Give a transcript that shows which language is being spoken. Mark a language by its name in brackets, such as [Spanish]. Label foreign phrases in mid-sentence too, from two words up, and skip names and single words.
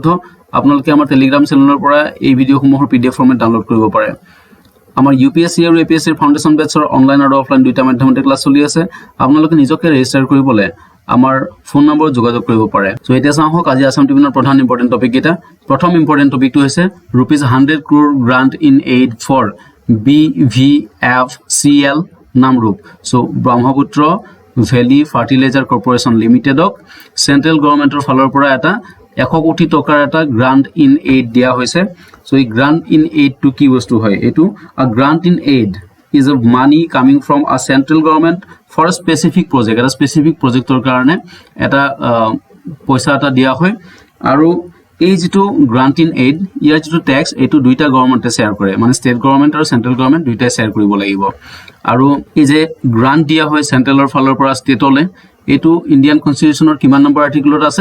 [Assamese] আপোনালোকে আমাৰ টেলিগ্ৰাম চেনেলৰ পৰা এই ভিডিঅ'সমূহৰ [English] PDF format [Assamese] ডাউনলোড কৰিব পাৰে। আমাৰ UPSC আৰু APSC [English] foundation batch [Assamese] অনলাইন আৰু অফলাইন দুটা মাধ্যমতে ক্লাছ চলি আছে। আপোনালোকে নিজকে ৰেজিষ্টাৰ কৰিবলৈ আমাৰ ফোন নম্বৰ যোগাযোগ কৰিব পাৰে। সো এতিয়া চাওক আজি আসাম ট্ৰিবিউনৰ প্ৰধান [English] important topic [Assamese] কেইটা। প্ৰথম [English] important topic [Assamese] হৈছে [English] ₹100 crore grant in aid for BVFCL [Assamese] নামৰূপ। সো ব্ৰহ্মপুত্ৰ ভেলি ফাৰ্টিলাইজাৰ কৰ্পোৰেশ্যন লিমিটেডক [English] central government [Assamese] ফালৰ পৰা এটা 100 কোটি টকাৰ এটা [English] grant in aid [Assamese] দিয়া হৈছে। সো এই [English] grant in aid [Assamese] টু কি বস্তু হয়? এটো [English] a grant in aid is a money coming from a central government for a specific project, [Assamese] এটা [English] specific projector [Assamese] কাৰণে এটা পইচা এটা দিয়া হয়। আৰু এই যেটো [English] grant in aid [Assamese] ইয়াৰ যেটো ট্যাক্স এটো দুইটা গভৰ্ণমেন্টে শেয়াৰ কৰে, মানে [English] state government [Assamese] আৰু [English] central government [Assamese] দুইটাই শেয়াৰ কৰিব লাগিব। আৰু এই যে গ্ৰান্ট দিয়া হয় সেন্ট্ৰেলৰ ফালৰ পৰা ষ্টেটলে, এটো [English] Indian Constitution [Assamese] কিমান নম্বৰ আৰ্টিকলত আছে?